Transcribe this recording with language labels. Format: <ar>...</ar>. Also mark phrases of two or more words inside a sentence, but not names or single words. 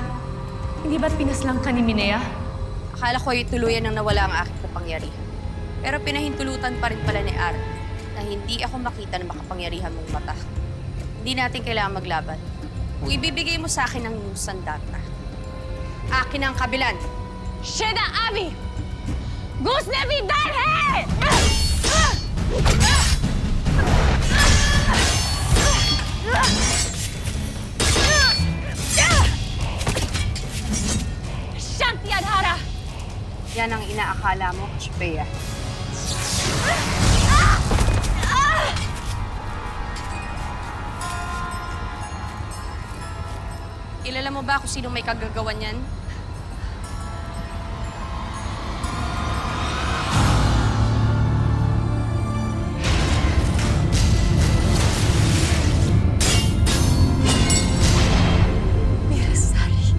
<tl>Hindi ba't pinaslang ka ni Minea? Akala ko tuluyan nang nawala ang aking kapangyarihan. Pero pinahintulutan pa rin pala ni Art na hindi ako makita ng makapangyarihan mong mata. Hindi natin kailangan maglaban. Kung ibibigay mo sa akin ang iyong sandata, akin ang kabilan. Sheda Avi! Gusnevi Dalhe! Shanti Adhara! Yan ang inaakala mo, Cassiopeia. Kilala mo ba kung sino may kagagawan yan? Mirasari.</tl>